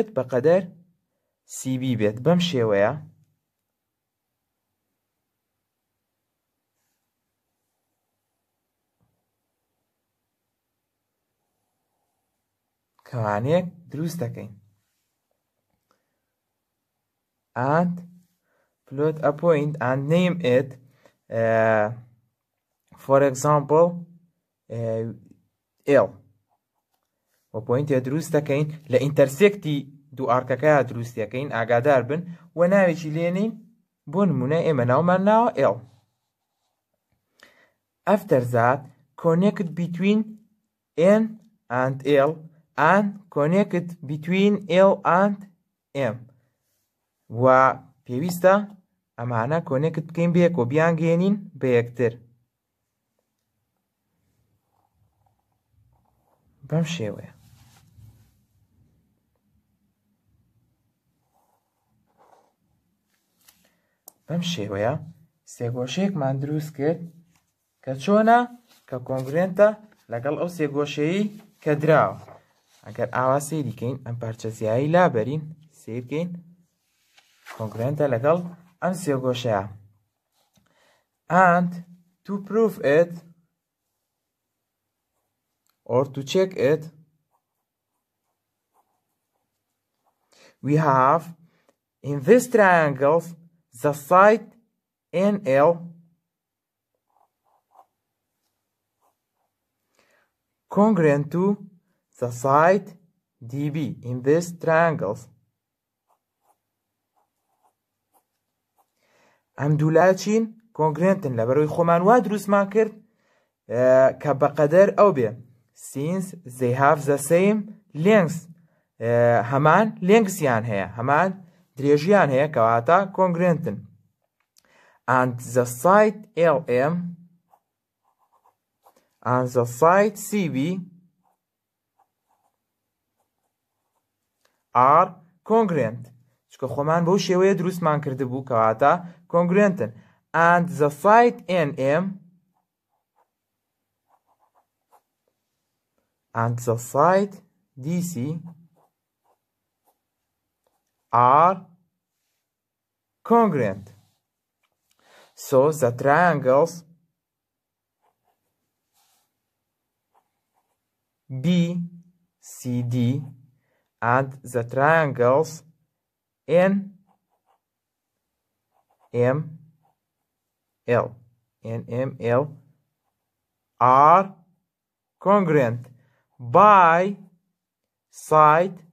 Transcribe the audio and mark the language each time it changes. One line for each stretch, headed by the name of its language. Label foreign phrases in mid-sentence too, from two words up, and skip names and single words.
Central Kurdish: بەقەدەر CB بێت. بەم شێوەیە کەوانەیەک دروست دەکەین.
English: And plot a point and name it, for example, L.
Central Kurdish: و پۆینتێ دروست دەکەین لە ئینتەرسێکتی دوو ئارکەکەیە دروست دەکەین. ئاگادار بن و ناوێکی لێنین. بۆ نمونە ئێمە ناومان ناوە L.
English: After that, connect between N and L and connect between L and M.
Central Kurdish: و پێویستە ئەمانە کۆنێکت بکەین بە یەک و بیانگێنین بە یەکتر. بەم شێوەیە. بەم شێوەیە سێگۆشەیەکمان دروست کرد کە چۆنە کە کۆنگرێنتە لەگەڵ ئەو سێگۆشەیی کە دراوە. ئەگەر ئاوا سەیریکەین ئەم پارچە زیایی لابەرین سیرکەین کۆنگرێنتە لەگەڵ ئەم سێگۆشەیە.
English: And to prove it or to check it, we have in this triangle the side NL congruent to the side DB in this triangle.
Central Kurdish: ئەم دوولایە چین؟ کۆنگرێنتن لەبەرەوەی خۆمان وا دروستمان کرد کە بەقەدەر ئەو بێ
English: since they have the same length
Central Kurdish: هەمان لێنگسیان هەیە هەمان درێژیان هەیە کەواتە کۆنگرێنتن
English: and the side LM and the side CB are congruent
Central Kurdish: چکە خۆمان بەو شێوەیە دروستمان کرده بوو کەواتە congruentن
English: and the side NM and the side DC are congruent. So the triangles BCD and the triangles NML are congruent by side